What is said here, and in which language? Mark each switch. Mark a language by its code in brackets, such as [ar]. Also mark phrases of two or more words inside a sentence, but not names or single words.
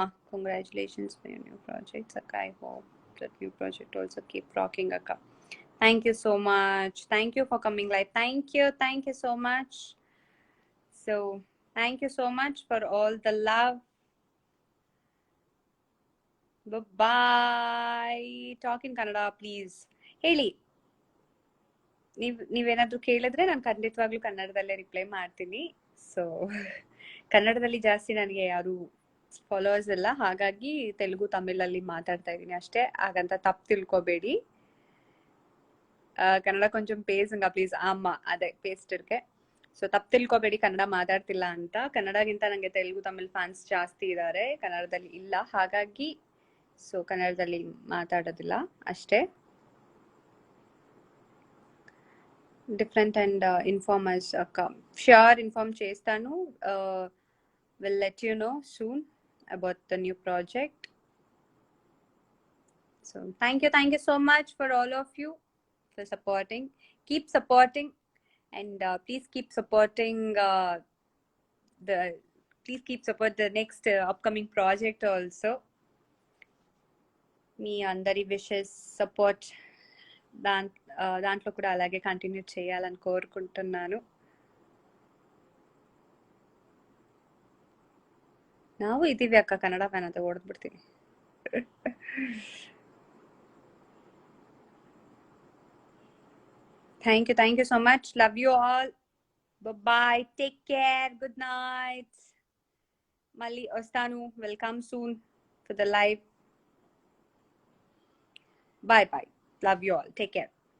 [en] Congratulations for your new project, Akka. I hope that new project also keep rocking, Akka. Thank you so much. Thank you for coming live. Thank you so much. So, thank you so much for all the love. Bye. Talk in Kannada, please. [kn] ಹೇಳಿ, ನೀವೇನಾದ್ರೂ ಕೇಳಿದ್ರೆ ನಾನು ಖಂಡಿತವಾಗ್ಲೂ ಕನ್ನಡದಲ್ಲೇ ರಿಪ್ಲೈ ಮಾಡ್ತೀನಿ. ಸೊ ಕನ್ನಡದಲ್ಲಿ ಜಾಸ್ತಿ ನನಗೆ ಯಾರು ಫಾಲೋವರ್ಸ್ ಇಲ್ಲ, ಹಾಗಾಗಿ ತೆಲುಗು ತಮಿಳಲ್ಲಿ ಮಾತಾಡ್ತಾ ಇದ್ದೀನಿ ಅಷ್ಟೇ. ಹಾಗಂತ ತಪ್ಪು ತಿಳ್ಕೊಬೇಡಿ. [ta] கன்னட கொஞ்சம் பேசுங்க ப்ளீஸ். அம்மா அதே பேசிட்டிருக்கே. [kn] ಸೊ ತಪ್ಪು ತಿಳ್ಕೊಬೇಡಿ ಕನ್ನಡ ಮಾತಾಡ್ತಿಲ್ಲ ಅಂತ. ಕನ್ನಡಗಿಂತ ನನಗೆ ತೆಲುಗು ತಮಿಳ್ ಫ್ಯಾನ್ಸ್ ಜಾಸ್ತಿ ಇದ್ದಾರೆ, ಕನ್ನಡದಲ್ಲಿ ಇಲ್ಲ. ಹಾಗಾಗಿ ಸೊ ಕನ್ನಡದಲ್ಲಿ ಮಾತಾಡೋದಿಲ್ಲ ಅಷ್ಟೇ. [en] Different and informers akka. sure inform [te] చేస్తాను. [en] Will let you know soon about the new project. So thank you so much for all of you for supporting. Keep supporting and please keep supporting the next upcoming project also. [te] మీ అందరి విషెస్, సపోర్ట్ దాంట్లో కూడా అలాగే కంటిన్యూ చేయాలని కోరుకుంటున్నాను. [kn] ನಾವು ಇದೀವಿ ಅಕ್ಕ, ಕನ್ನಡ ಫ್ಯಾನ್ ಅಂತ ಓಡ್ಬಿಡ್ತೀನಿ. [en] Thank you so much. Love you all. Bye. Take care. Good night. [te] మళ్ళీ వస్తాను. [en] welcome soon for the live. [te] బాయ్. [en] Love you all. Take care.